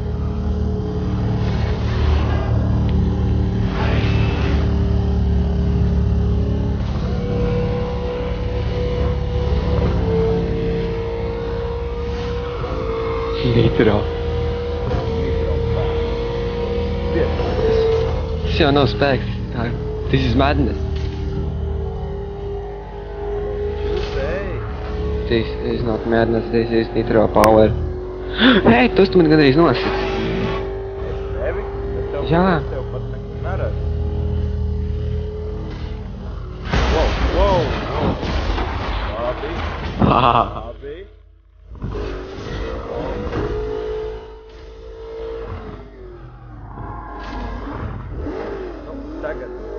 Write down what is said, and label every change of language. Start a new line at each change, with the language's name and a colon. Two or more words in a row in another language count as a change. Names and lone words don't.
Latvian: Nitro. Tas jau nav spēks.
English: This is madness. This is not madness, this is nitro power.
Latvian: Hei, tu man gandrīz nosit. Es tevi? Jā. Es tev pat neko neredzu. Wow. Labi. Labi. Nu, tagad.